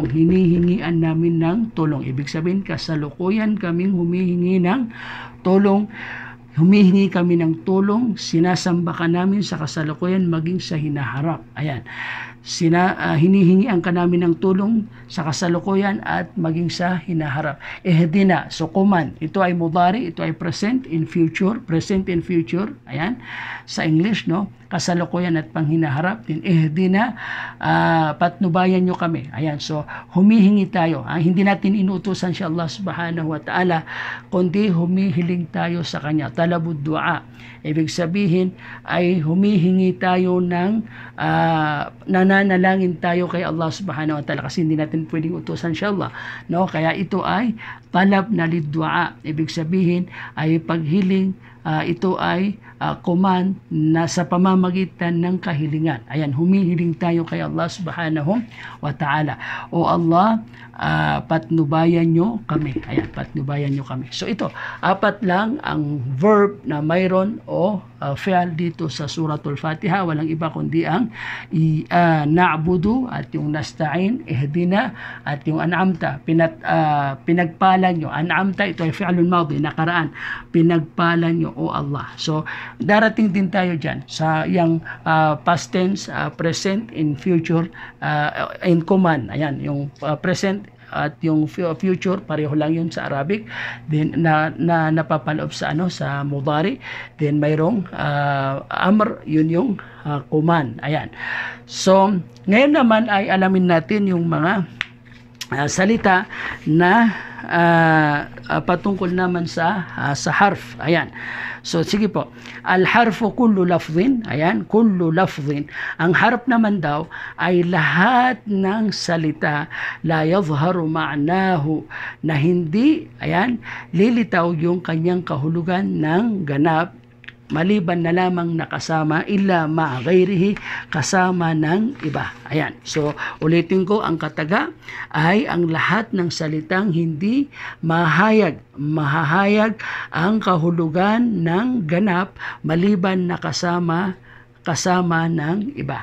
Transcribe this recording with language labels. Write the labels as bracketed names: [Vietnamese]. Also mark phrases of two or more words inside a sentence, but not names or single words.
[Filipino] Hinihingian namin ng tulong. Ibig sabihin, kasalukuyan kaming humihingi ng tulong. Humihingi kami ng tulong, sinasamba ka namin sa kasalukuyan maging sa hinaharap. Ayan. Hinihingian ka namin ng tulong sa kasalukuyan at maging sa hinaharap. Ihdina, so command. Ito ay mudari, ito ay [English] present in future. Present in future. [Filipino] Ayan. Sa English, no? Kasalukuyan at panghinaharap. Din ihdina, patnubayan nyo kami. Ayan. So, humihingi tayo. Hindi natin inutusan si Allah [Arabic] سبحانه وتعالى, [Filipino] kundi humihiling tayo sa Kanya. [Arabic] طلب الدعاء. [Filipino] Ibig sabihin ay humihingi tayo ng nananalangin tayo kay Allah [Arabic] سبحانه وتعالى [Filipino] kasi hindi natin pwedeng utusan siya Allah. No? Kaya ito ay talab na liddu'a. Ibig sabihin ay paghiling, ito ay command na sa pamamagitan ng kahilingan. Ayan, humihiling tayo kay Allah [Arabic] سبحانه وتعالى. [Filipino] O Allah, patnubayan nyo kami. Ayan, patnubayan nyo kami. So ito, 4 lang ang verb na mayroon o fi'al dito sa Suratul Fatiha. Walang iba kundi ang na'budu at yung nasta'in, ihdina at yung an'amta. Pinagpalan nyo. An'amta, ito ay [Arabic] فعل ماض, [Filipino] nakaraan. Pinagpalan nyo, o Allah. So, darating din tayo dyan sa yung [English] past tense, [Filipino] present, in future, in command. Ayan, yung present at yung future pareho lang yun sa Arabic, then na napapaloob sa sa mudari, then mayroong amr, yun yung command. Ayan. So ngayon naman ay alamin natin yung mga salita na patungkol naman sa harf. Ayan. So sige po. [Arabic] الحرف كل لفظ. Ayan, كل لفظ. [Filipino] Ang harf naman daw ay lahat ng salita [Arabic] لا يظهر معناه, [Filipino] na hindi, ayan, lilitaw yung kanyang kahulugan ng ganap, maliban na lamang nakasama [Arabic] إلا مع غيره, [Filipino] kasama ng iba. Ayan. So, ulitin ko, ang kataga ay ang lahat ng salitang hindi mahahayag ang kahulugan ng ganap maliban na kasama ng iba.